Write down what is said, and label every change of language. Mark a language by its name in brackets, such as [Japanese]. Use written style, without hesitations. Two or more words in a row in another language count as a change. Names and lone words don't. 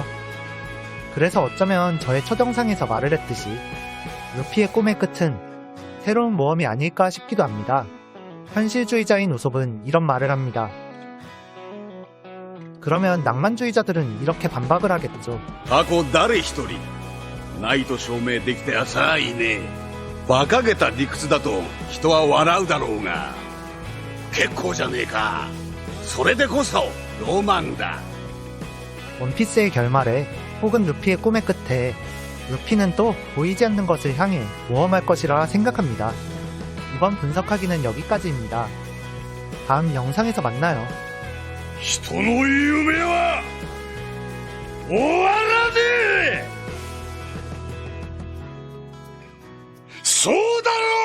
[Korean] 그래서 어쩌면 저의 첫 영상에서 말을 했듯이 루피의 꿈의 끝은 새로운 모험이 아닐까 싶기도 합니다. 현실주의자인 우솝은 이런 말을 합니다. 그러면 낭만주의자들은 이렇게 반박을 하겠죠. [Japanese] 過去誰一人ないと証明できて浅いね。馬鹿げた理屈だと人は笑うだろうが結構じゃねえか。それでこそロマンだ。 [Korean] 원피스의 결말에 혹은 루피의 꿈의 끝에 루피는 또 보이지 않는 것을 향해 모험할 것이라 생각합니다. 이번 분석하기는 여기까지입니다. 다음 영상에서 만나요. [Japanese] 人の夢は終わらねえ。そうだろ